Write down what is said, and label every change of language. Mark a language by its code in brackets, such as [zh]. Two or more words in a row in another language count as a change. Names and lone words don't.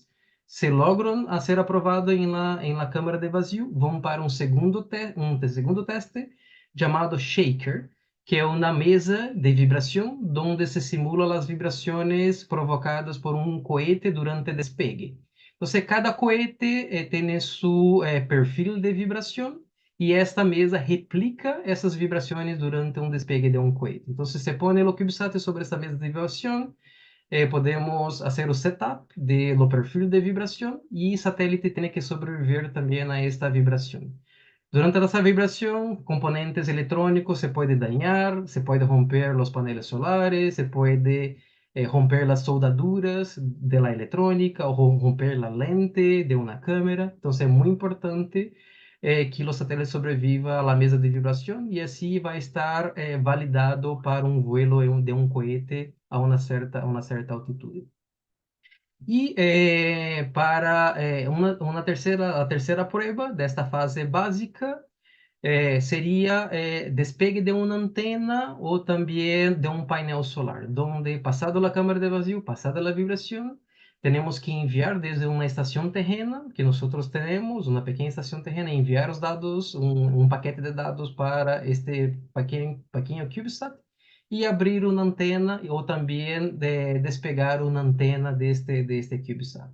[pt] Se logram a ser aprovados em la câmara de vazio, vão para um segundo teste, chamado Shaker, que é uma mesa de vibração, onde se simula as vibrações provocadas por um cohete durante o despegue. Então, cada cohete tem seu perfil de vibração [es] y esta mesa replica esas vibraciones durante un despegue de un cohete. Entonces se pone el CubeSat sobre esta mesa de vibración, [pt] podemos hacer o setup do perfil de vibração e o satélite tem que sobreviver também a esta vibração. Durante essa vibração, componentes eletrônicos se pode dañar, se pode romper os painéis solares, se pode romper as soldaduras [es] de la electrónica [pt] ou romper a lente de uma câmera. Então, é muito importante que o satélite sobreviva à mesa de vibração e assim vai estar validado para um vuelo de um cohete a uma certa altitude. E para a terceira prova desta fase básica seria despegue de uma antena ou também de um painel solar, onde, passado a câmara de vazio, passada a vibração, temos que enviar desde uma estação terrena, que nós temos, uma pequena estação terrena, enviar os dados, paquete de dados para este pequeno CubeSat e abrir uma antena ou também despegar uma antena deste CubeSat.